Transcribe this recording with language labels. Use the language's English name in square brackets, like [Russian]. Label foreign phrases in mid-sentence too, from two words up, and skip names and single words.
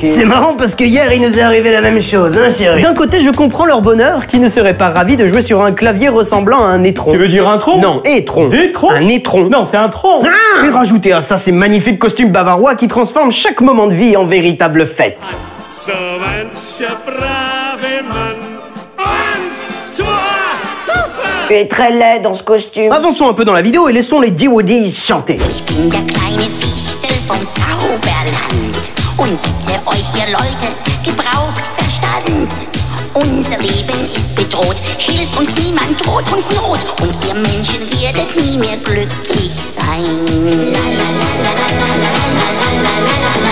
[French] C'est marrant parce que hier il nous est arrivé la même chose, hein chérie. D'un côté, je comprends leur bonheur, qui ne serait pas ravi de jouer sur un clavier ressemblant à un étron. Tu veux dire un tronc? Non, étron. Des troncs? Un étron. Non, c'est un tronc. Et rajoutez à ça ces magnifiques costumes bavarois qui transforment chaque moment de vie en véritable fête. [German] So mancher brave Mann. 1, 2, super! [French] Tu es très laid dans ce costume. Avançons un peu dans la vidéo et laissons les D-Woodies chanter. [German] Ich bin der kleine Fichtel vom Zauberland und bitte euch, ihr Leute, gebraucht Verstand Unser Leben ist bedroht, hilft uns niemand, droht uns Not. Und ihr Menschen werdet nie mehr glücklich sein. La la la la la la la la la la la la.